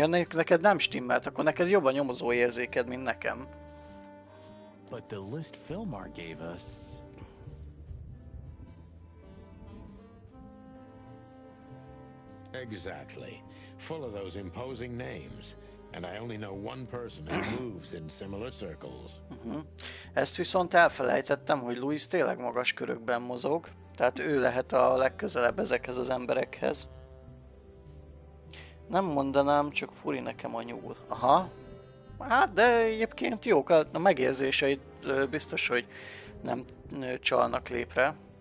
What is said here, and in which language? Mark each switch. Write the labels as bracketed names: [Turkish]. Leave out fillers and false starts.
[Hungarian] Neked nem stimmelt, akkor neked jobb a nyomozó érzéked, mint nekem. [English] But the list Philmar gave us... Exactly. Full of those imposing names. And I only know one person who moves in similar circles. [Hungarian] Ezt viszont elfelejtettem, hogy Louis tényleg magas körökben mozog, tehát ő lehet a legközelebb ezekhez az emberekhez. Nem mondanám, csak furi nekem a nyúl. Aha. Hát, de egyébként jók a megérzéseit, biztos, hogy nem csalnak lépre.